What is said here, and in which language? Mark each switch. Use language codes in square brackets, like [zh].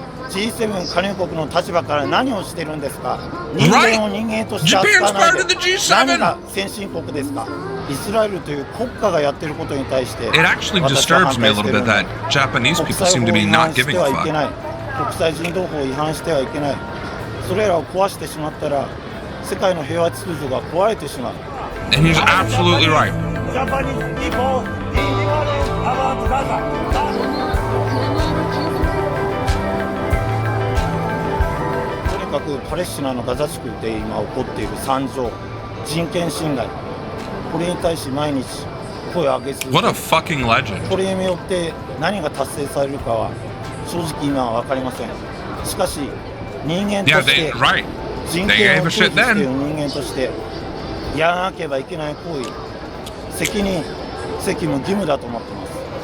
[ja] G7 加入国の立場から何をしてるんですか。人間を人間として扱わないで何が先進国ですか。イスラエルという国家がやってることに対して [en] It actually disturbs me a little bit that Japanese people seem to be not giving a fuck. [ja] 国際人道法を違反してはいけない。それらを壊してしまったら世界の平和秩序が壊れてしまう。 [en] And he's absolutely right. Japanese people ignorant about Gaza. [ja] パレスチナのガザ地区で今起こっている惨状、人権侵害、これに対し毎日声を上げ続ける。 [en] What a fucking legend. [ja] これによって何が達成されるかは正直今は分かりません。しかし人間として、人権を享受している人間としてやらなければいけない行為、責任、責務、義務だと思っています。